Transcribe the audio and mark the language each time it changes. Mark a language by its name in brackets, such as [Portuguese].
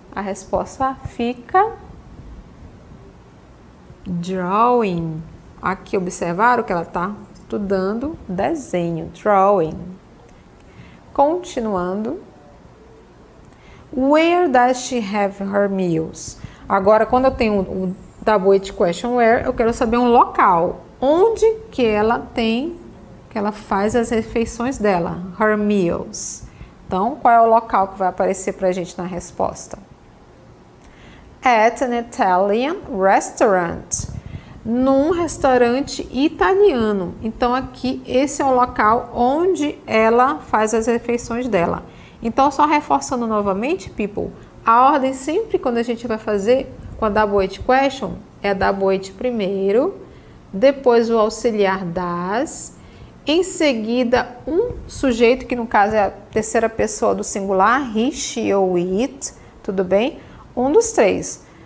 [Portuguese] A resposta fica drawing. Aqui observaram que ela está estudando desenho, drawing. Continuando. [English] Where does she have her meals? [Portuguese] Agora, quando eu tenho o WH question where, eu quero saber um local. Onde que ela faz as refeições dela? Her meals. Então, qual é o local que vai aparecer para a gente na resposta? [English] At an Italian restaurant. [Portuguese] Num restaurante italiano. Então, aqui, esse é o local onde ela faz as refeições dela. Então, só reforçando novamente, people, a ordem sempre quando a gente vai fazer com a WH question é a WH primeiro, depois o auxiliar das, em seguida um sujeito, que no caso é a terceira pessoa do singular, he, she ou it, tudo bem? Um dos três.